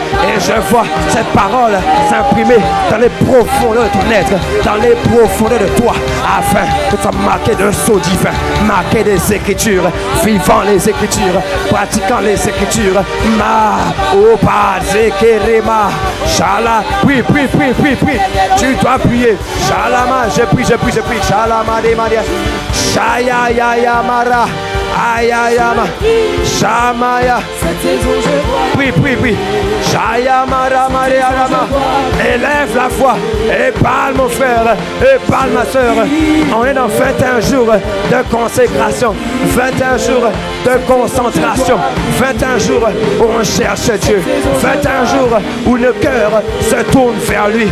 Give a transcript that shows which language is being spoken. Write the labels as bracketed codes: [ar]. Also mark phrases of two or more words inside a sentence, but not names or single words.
[fr] Et je vois cette parole s'imprimer dans les profondeurs de ton être, dans les profondeurs de toi, afin que tu sois marqué d'un sceau divin, marqué des Écritures, vivant les Écritures, pratiquant les Écritures. Ma, oh, Padre, Kerema, Shala, prie. Tu dois prier. Shalama, je prie. Shalama de Maria. Shaya ya ya mara. Ayayama. Shamaya. Prie. Shaya mara Maria Rama. Élève la foi. Et parle mon frère. Et parle ma soeur. On est dans 21 jours de consécration. 21 jours de concentration. 21 jours où on cherche Dieu. 21 jours où le cœur se tourne vers lui.